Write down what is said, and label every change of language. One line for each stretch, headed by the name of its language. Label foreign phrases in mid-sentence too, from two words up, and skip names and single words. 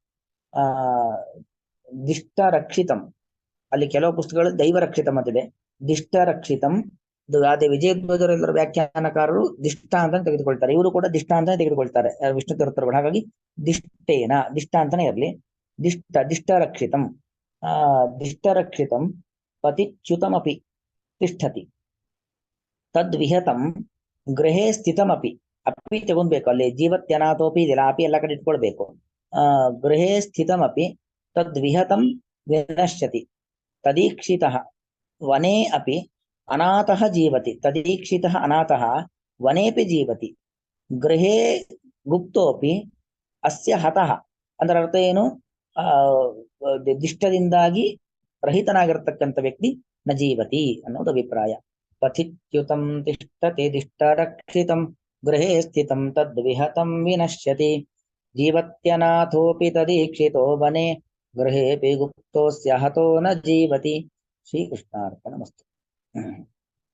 Sanskrit: ದಿಷ್ಟ ರಕ್ಷಿತಂ,
Kannada: ಅಲ್ಲಿ ಕೆಲವು ಪುಸ್ತಕಗಳು
Sanskrit: ದೈವ ರಕ್ಷಿತಂ ಅಂತಿದೆ, ದಿಷ್ಟ ರಕ್ಷಿತಂ.
Kannada: ಅದೇ ವಿಜಯಧ್ವಜರೆಲ್ಲರ ವ್ಯಾಖ್ಯಾನಕಾರರು ದಿಷ್ಟ ಅಂತ ತೆಗೆದುಕೊಳ್ತಾರೆ, ಇವರು ಕೂಡ ದಿಷ್ಟ ಅಂತಾನೆ ತೆಗೆದುಕೊಳ್ತಾರೆ, ವಿಷ್ಣು ತೀರ್ಥರುಗಳು. ಹಾಗಾಗಿ ದಿಷ್ಟೇನ, ದಿಷ್ಟ ಅಂತಾನೆ ಇರಲಿ.
Sanskrit: ದಿಷ್ಟ ರಕ್ಷಿತಂ, ದಿಷ್ಟ ರಕ್ಷಿತಂ ಪತಿಚ್ಯುತಮಪಿ ತಿಷ್ಠತಿ ತದ್ವಿಹತಂ ಗೃಹೇ ಸ್ಥಿತಮಪಿ.
Kannada: ಅಪಿ ತಗೊಂಡ್ಬೇಕು, ಅಲ್ಲಿ ಜೀವತ್ಯನಾಥೋಪಿ ಇದೆಲ್ಲ, ಅಪಿ ಎಲ್ಲ ಕಡೆ ಇಟ್ಕೊಳ್ಬೇಕು.
Sanskrit: ಗೃಹೇ ಸ್ಥಿತಮಪಿ ತದ್ವಿಹತಂ ವಿನಶ್ಯತಿ ತದೀಕ್ಷಿತಃ ವನೇ ಅಪಿ ಅನಾಥಃ ಜೀವತಿ. ತದೀಕ್ಷಿತಃ ಅನಾಥಃ ವನೇಪಿ ಜೀವತಿ. ಗೃಹೇ ಗುಪ್ತೋಪಿ ಅಸ್ಯ ಹತಃ.
Kannada: ಅದರ ಅರ್ಥ ಏನು, ದಿಷ್ಟದಿಂದಾಗಿ ರಹಿತನಾಗಿರ್ತಕ್ಕಂಥ ವ್ಯಕ್ತಿ
Sanskrit: ನ ಜೀವತಿ
Kannada: ಅನ್ನೋದು ಅಭಿಪ್ರಾಯ.
Sanskrit: ಪಥಿಚ್ಯುತಂ ತಿಷ್ಠತೆ ದಿಷ್ಟ ರಕ್ಷಿತಂ ಗೃಹೇ ಸ್ಥಿತಂ ತದ್ವಿಹತಂ ವಿನಶ್ಯತಿ ಜೀವತ್ಯನಾಥೋಪಿ ತದೀಕ್ಷಿತೋ ವನೆ ಗೃಹೇಪಿ ಗುಪ್ತೋಸ್ಯ ಹತೋ ನ ಜೀವತಿ. ಶ್ರೀಕೃಷ್ಣಾರ್ಪಣಮಸ್ತು.